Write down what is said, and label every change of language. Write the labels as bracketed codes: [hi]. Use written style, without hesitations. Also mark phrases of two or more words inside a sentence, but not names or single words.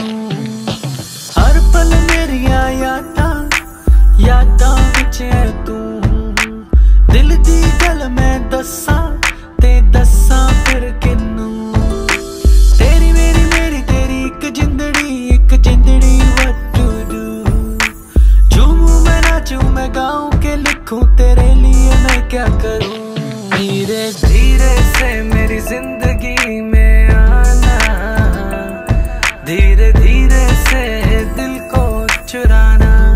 [pa] ਹਰ ਪਲ ਮੇਰਿਆ ਯਾਦਾਂ ਵਿਚ ਹੈ ਤੂੰ, ਦਿਲ ਦੀ ਗੱਲ ਮੈਂ ਦੱਸਾਂ ਤੇ ਦੱਸਾਂ ਫਿਰ ਕਿੰਨੂੰ। ਤੇਰੀ ਮੇਰੀ ਤੇਰੀ ਇਕ ਜਿੰਦੜੀ [en] what to do। [hi] झूमूं मैं नाचूं मैं गाऊं के लिखूं तेरे लिए मैं क्या करूं। धीरे धीरे से मेरी जिंदगी में आना से दिल को चुराना।